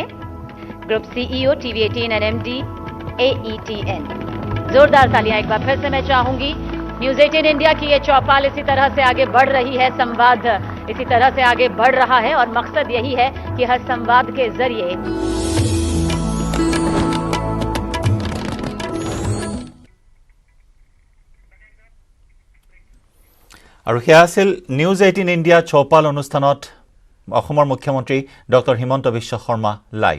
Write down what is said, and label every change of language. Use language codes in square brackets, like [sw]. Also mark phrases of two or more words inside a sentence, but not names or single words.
[en] Group CEO TV 18 and MD AETN. [hi] जोरदार तालियां एक बार फिर से मैं चाहूंगी। न्यूज 18 इंडिया की ये चौपाल इसी तरह से आगे बढ़ रही है, संवाद इसी तरह से आगे बढ़ रहा है, और मकसद यही है कि हर संवाद के जरिए [as] আৰু সেয়া আছিল নিউজ 18 ইণ্ডিয়া চৌপাল অনুষ্ঠানত অসমৰ মুখ্যমন্ত্ৰী ডক্টৰ হিমন্ত বিশ্ব শৰ্মা লাইভ।